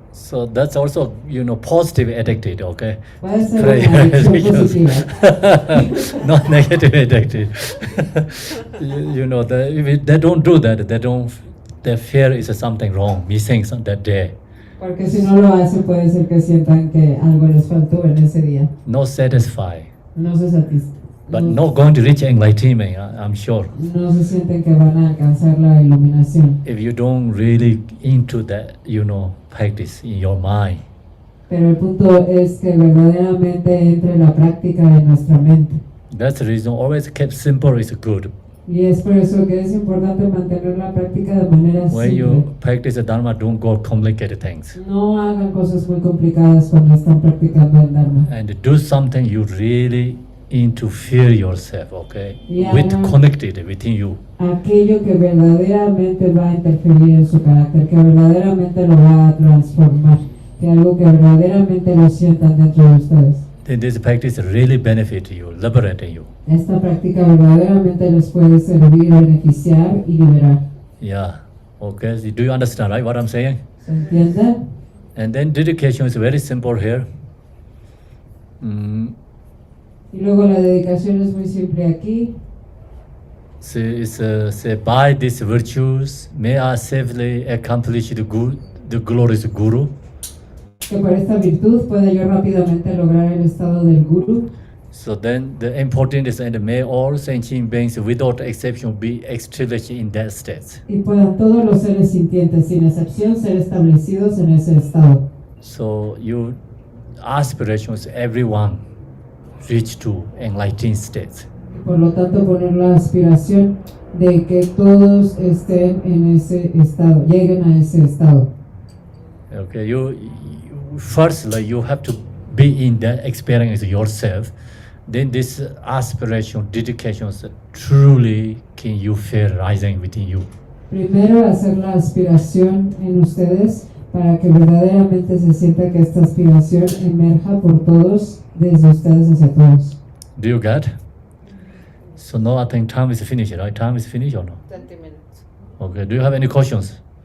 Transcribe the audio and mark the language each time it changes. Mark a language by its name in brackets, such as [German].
[English] So that's also, you know, positive addicted, okay? [Spanish] Puede ser una adicción positiva. [English] Not negative addicted. you know, if they don't do that, they fear is something wrong, missing that day. [Spanish] Porque si no lo hacen, puede ser que sientan que algo les faltó en ese día. [English] No satisfied. [Spanish] No se satisfacen. [English] But not going to reach enlightenment, I'm sure. [Spanish] No se sienten que van a alcanzar la iluminación. [English] If you don't really into that, you know, practice in your mind. [Spanish] Pero el punto es que verdaderamente entre la práctica en nuestra mente. [English] That's the reason always kept simple is good. [Spanish] Y es por eso que es importante mantener la práctica de manera [English] When [Spanish] simple. [English] you practice the Dharma, don't go complicated things. [Spanish] No hagan cosas muy complicadas cuando están practicando el Dharma. [English] And do something you really interfere yourself, okay? Yeah, With no. connected within you. [Spanish] Aquello que verdaderamente va a interferir en su carácter, que verdaderamente lo va a transformar, que algo que verdaderamente lo sientan dentro de ustedes. [English] Then this practice really benefit you, liberating you. [Spanish] Esta práctica verdaderamente les puede servir, beneficiar y liberar. [English] Yeah. Okay. So do you understand, right? What I'm saying? [Spanish] ¿Se entiende? [English] And then dedication is very simple here. [Spanish] Y luego la dedicación es muy simple aquí. [English] Say by these virtues may I safely accomplish the glorious Guru. [Spanish] Que por esta virtud pueda yo rápidamente lograr el estado del Guru. [English] So then the important is, and may all sentient beings without exception be established in that state. [Spanish] Y puedan todos los seres sintientes, sin excepción, ser establecidos en ese estado. [English] So your aspirations, everyone reach to enlightened states. [Spanish] Por lo tanto, poner la aspiración de que todos estén en ese estado, lleguen a ese estado. [English] Okay, you first, like, you have to be in that experience yourself. Then this aspiration, dedications, truly can you feel rising within you. [Spanish] Primero, hacer la aspiración en ustedes para que verdaderamente se sienta que esta aspiración emerja por todos, desde ustedes hacia todos. [English] Do you get? So now I think time is finished, right? Time is finished or no? 20 minutes. Okay, do you have any questions?